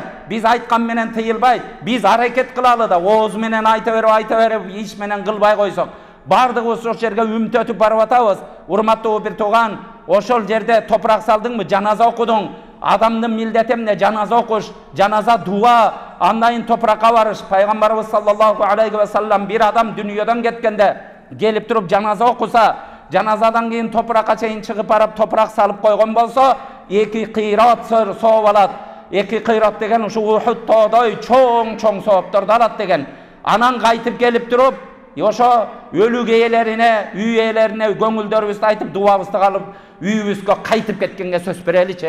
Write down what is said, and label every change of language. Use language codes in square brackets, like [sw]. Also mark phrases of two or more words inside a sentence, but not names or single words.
[ky] Биз айткан менен тыйылбайт. Биз аракет кылалы да, ооз менен айта берип, иш менен кылбай койсок. Бардыгыбыз ошол жерге үмүт барып атабыз. Урматтуу бир тууган, ошол жерде топурак салдыңбы, жаназа окудуң. Адамдын милдети эмне? Жаназа окуш, жаназа дуа, андан кийин топуракка барыш. Пайгамбарыбыз [ar] صلى الله عليه وسلم [ky] бир адам дүйнөдөн кеткенде келип туруп жаназа окуса, жаназадан кийин топуракка чейин чыгып барып топурак салып койгон болсо, 2 кыйрат сооп алат. 2 кыйрат деген ушу Ухуд тоодой чоң соопторду алат деген. Анан кайтып келип туруп, ошо өлүк ээлерине, үй ээлерине көңүлдөрүбүздү айтып, дуабызды кылып, үйүбүзгө кайтып кеткенге сөз береличи.